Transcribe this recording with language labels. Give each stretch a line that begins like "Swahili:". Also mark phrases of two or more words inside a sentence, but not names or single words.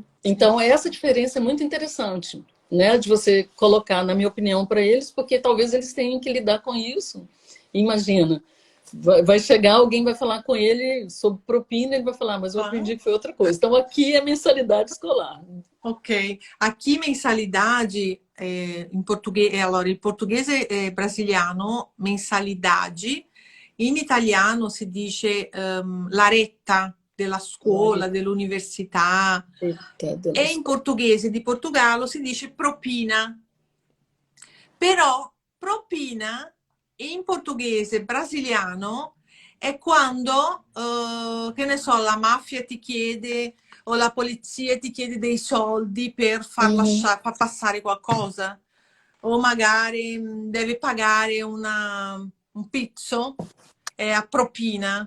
Portuguese: Então, essa diferença é muito interessante, né, de você colocar, na minha opinião, para eles, porque talvez eles tenham que lidar com isso. Imagina, vai chegar, alguém vai falar com ele sobre propina, ele vai falar, mas eu aprendi que foi outra coisa. Então, aqui é mensalidade escolar. Ok. Aqui, mensalidade, em português,
Italian: allora, il portoghese brasiliano, mensalidade, in italiano si dice la retta, della scuola, dell'università. E in portoghese di Portogallo si dice propina. Però propina in portoghese brasiliano è quando, che ne so, la mafia ti chiede o la polizia ti chiede dei soldi per far passare qualcosa, o magari deve pagare un pizzo a propina.